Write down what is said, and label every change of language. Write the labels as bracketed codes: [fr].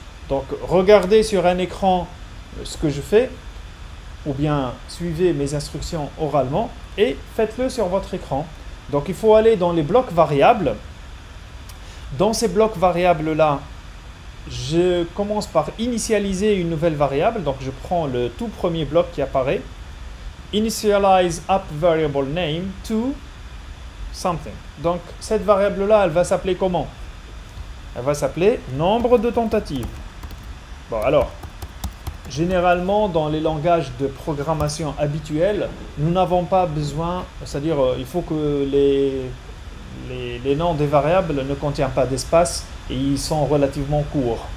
[fr] Donc, regardez sur un écran ce que je fais, ou bien suivez mes instructions oralement et faites-le sur votre écran. Donc, il faut aller dans les blocs variables. Dans ces blocs variables-là, je commence par initialiser une nouvelle variable. Donc, je prends le tout premier bloc qui apparaît. [en] Initialize app variable name to something. [fr] Donc, cette variable-là, elle va s'appeler comment? Elle va s'appeler nombre de tentatives. Bon, alors, généralement, dans les langages de programmation habituels, nous n'avons pas besoin, c'est-à-dire, il faut que les noms des variables ne contiennent pas d'espace et ils sont relativement courts.